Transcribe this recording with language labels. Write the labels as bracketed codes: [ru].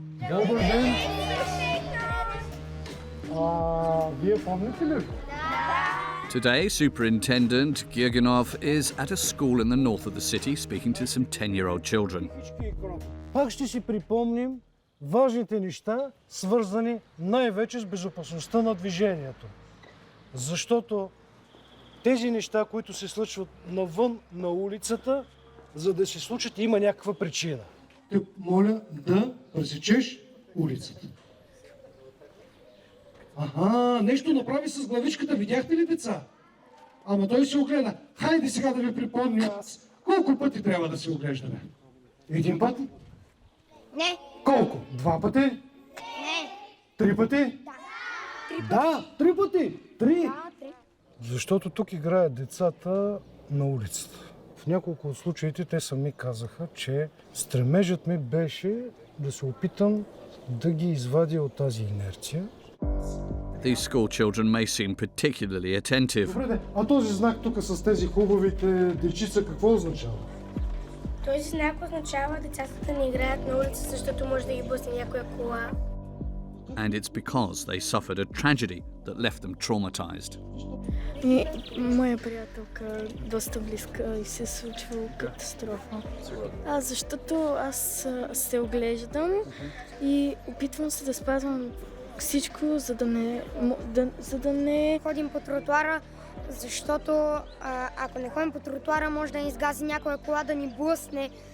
[bg] Добър ден! Вие помните ли? [en] Today, Superintendent Girganov is at a school in the north of the city speaking to some 10-year-old children. [bg] Пак ще си припомним важните неща, свързани най-вече с безопасността на движението. Защото тези неща, които се случват навън на улицата, за да се случат, има някаква причина. Те моля да пресечеш улицата. Нещо направи с главичката, видяхте ли, деца? Ама той се огледа. Хайде сега да ви припомня аз. Колко пъти трябва да се оглеждаме? 1 път? Не. Колко? 2 пъти? Не. 3 пъти? Да, 3 пъти. 3. Защото тук играят децата на улицата. В няколко от случаите те сами казаха, че стремежът ми беше да се опитам да ги извадя от тази инерция. [en] These school children may seem particularly attentive. [bg] Добре, а този знак тук с тези хубавите дечица какво означава? Този знак означава децата да не играят на улица, защото може да ги блъсне някоя кола. [en] And it's because they suffered a tragedy that left them traumatized. [bg] Моя приятелка доста близка и се случва катастрофа. Защото аз се оглеждам и опитвам се да спазвам всичко, за да не ходим по тротуара, защото ако не ходим по тротуара, може да ни изгази някоя кола, да ни блъсне.